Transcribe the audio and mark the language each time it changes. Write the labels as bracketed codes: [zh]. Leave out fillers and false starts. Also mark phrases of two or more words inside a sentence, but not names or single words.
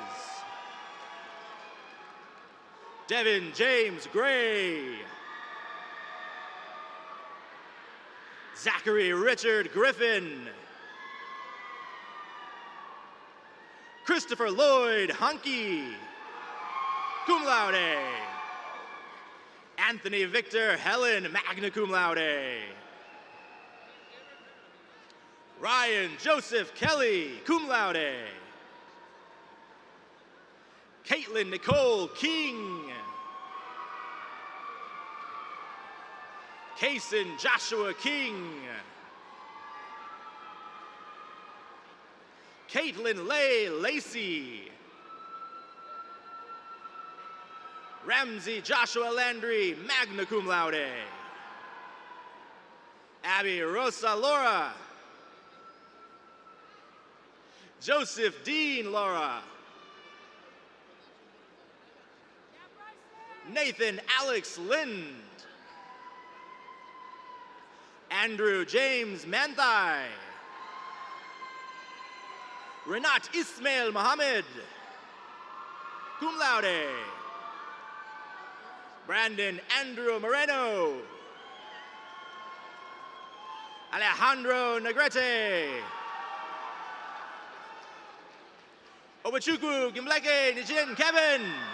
[en] Devin James Gray. Zachary Richard Griffin. Christopher Lloyd Hunky, [la] cum laude. [en] Anthony Victor Helen, [la] magna cum laude. [en] Ryan Joseph Kelly, [la] cum laude. [en] Caitlin Nicole King. Kaysen Joshua King. Caitlin Leigh Lacey. Ramsey Joshua Landry, [la] magna cum laude. [en] Abby Rosa Laura. Joseph Dean Laura. Nathan Alex Lind. Andrew James Manthai. Renat Ismail Mohammed, [la] cum laude. [en] Brandon Andrew Moreno. Alejandro Negrete. Obachukwu Gimbleke Nijin Kevin.